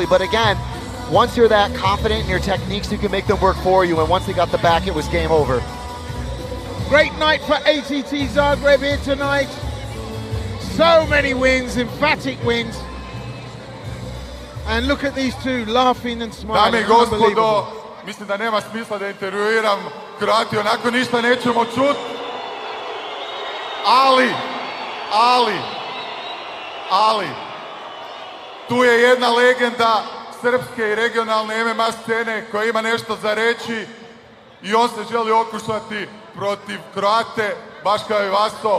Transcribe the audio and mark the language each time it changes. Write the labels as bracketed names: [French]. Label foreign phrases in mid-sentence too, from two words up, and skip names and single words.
[English] But again, once you're that confident in your techniques, you can make them work for you. And once he got the back, it was game over. Great night for ATT Zagreb here tonight. So many wins, emphatic wins. And look at these two laughing and smiling. [Croatian] Dame i gospodo, mislim da nema smisla da intervjuiram Kroatiju, onako ništa nećemo čuti. Ali, tu je jedna legenda srpske i regionalne MMA scene koja ima nešto za reći i on se želi okušati protiv Kroate, baš kao i Vaso.